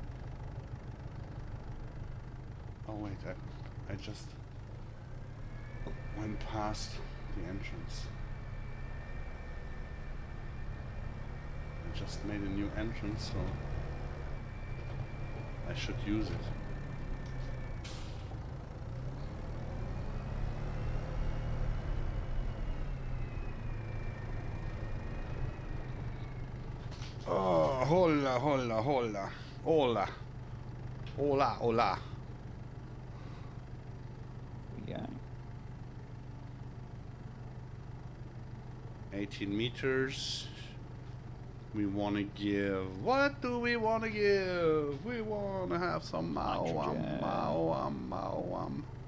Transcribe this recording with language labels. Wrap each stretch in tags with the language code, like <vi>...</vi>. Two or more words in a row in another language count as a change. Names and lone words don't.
<en>Oh wait, I just went past the entrance. I just made a new entrance, so I should use it.</en> <es>Oh, hola, hola, hola, hola, hola, hola.</es> <en>Yeah. 18 meters. We want to give. What do we want to give? We want to have some Nitrogen. mawam.</en>